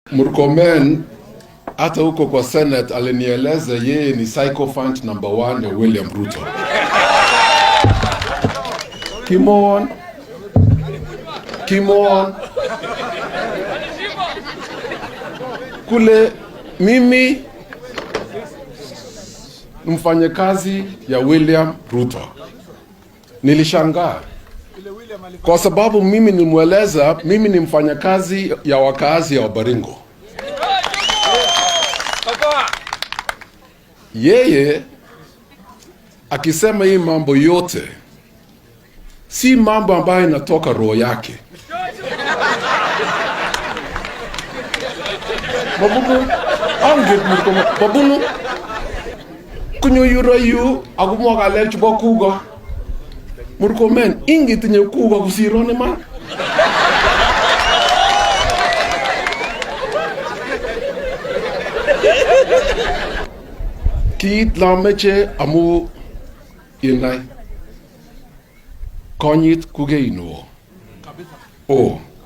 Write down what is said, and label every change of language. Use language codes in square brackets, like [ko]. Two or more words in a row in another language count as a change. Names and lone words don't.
[sw] Murkomen hata huko kwa Senate alinieleza yeye ni [en] sycophant number 1 [sw] ya William Ruto. [en] Come on. [sw] Kule mimi mfanyakazi ya William Ruto. Nilishangaa kwa sababu mimi nilimweleza mimi ni mfanyakazi ya wakazi ya Baringo. Yeye akisema hii mambo yote si mambo ambayo inatoka roho yake. [kln] Babuno kunyo yurayu agumo galel chubo kugo Murkomen ingi tinye kugo kusirone man. Kit la meche amu inai konyit kuge inuo o